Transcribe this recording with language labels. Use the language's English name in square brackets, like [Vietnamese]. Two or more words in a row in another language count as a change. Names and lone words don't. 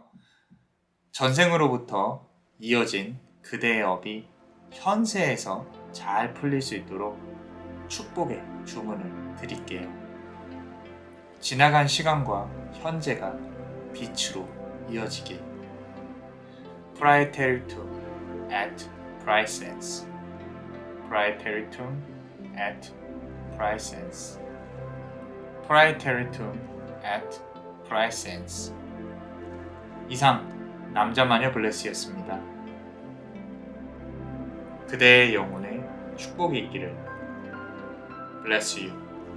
[Korean] 전생으로부터 이어진 그대의 업이 현세에서 잘 풀릴 수 있도록 축복의 주문을 드릴게요. 지나간 시간과 현재가 빛으로 이어지길. [Latin] Praeteritum et praesens. Praeteritum et praesens. Praeteritum et praesens. [Korean] 이상 남자마녀 블레스였습니다. 그대의 영혼에 축복이 있기를. [English] Bless you.